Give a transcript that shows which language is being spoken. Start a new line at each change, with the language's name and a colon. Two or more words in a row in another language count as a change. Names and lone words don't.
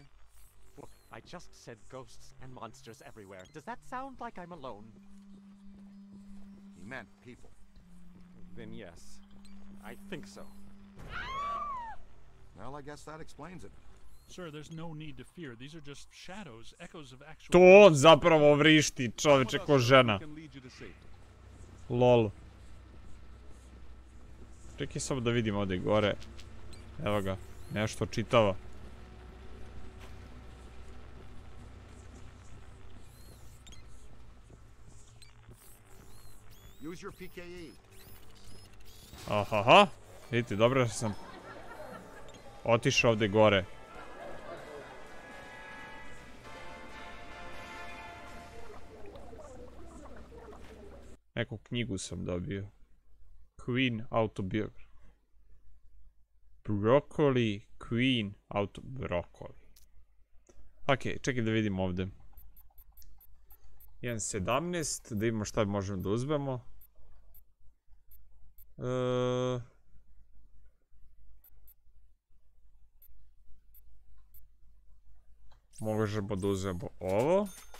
English: Look, I just said ghosts and monsters everywhere. Does that sound like I'm alone? He meant people. Then yes, I think so. Well, I guess that explains it. Sir, there's no need to fear. These are just shadows, echoes of actual...
Bosnian: To on zapravo vrišti, čovječe, ko žena.
English: We can lead you to safety. Lol.
Bosnian: Čekaj samo da vidim ovdje gore. Evo ga, nešto čitava.
English: Use your PKE. Ahaha.
Bosnian: Vidite, dobro da sam otišao ovdje gore. Neku knjigu sam dobio.
English: Queen autobiography. Broccoli, Queen autobiography.
Bosnian: Ok, čekaj da vidim ovdje. 1.17, da vidimo šta možemo da uzmemo. Možemo da uzmemo ovo.